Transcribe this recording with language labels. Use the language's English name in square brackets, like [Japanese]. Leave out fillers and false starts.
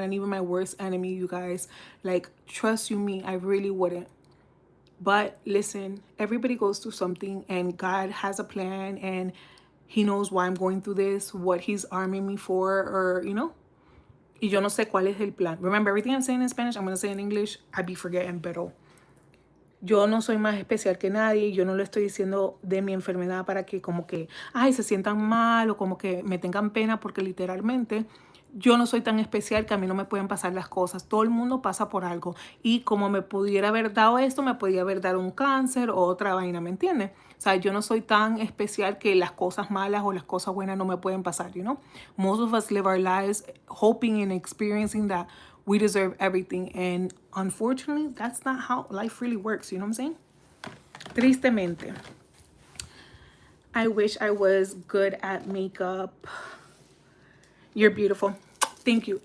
[English] And even my worst enemy, you guys. Like, trust you me, I really wouldn't. But listen, everybody goes through something, and God has a plan, and he knows why I'm going through this, what he's arming me for, or, you know. [Spanish] Y yo no sé cuál es el plan. [English] Remember, everything I'm saying in Spanish, I'm going to say in English. I be forgetting, [Spanish] pero yo no soy más especial que nadie. Yo no le estoy diciendo de mi enfermedad para que como que, ay, se sientan mal o como que me tengan pena, porque literalmente yo no soy tan especial que a mí no me pueden pasar las cosas. Todo el mundo pasa por algo. Y como me pudiera haber dado esto, me podía haber dado un cáncer o otra vaina, ¿me entiendes? O sea, yo no soy tan especial que las cosas malas o las cosas buenas no me pueden pasar, you know? [English] Most of us live our lives hoping and experiencing that we deserve everything. And unfortunately, that's not how life really works. You know what I'm saying? Tristemente. I wish I was good at makeup. You're beautiful. Thank you.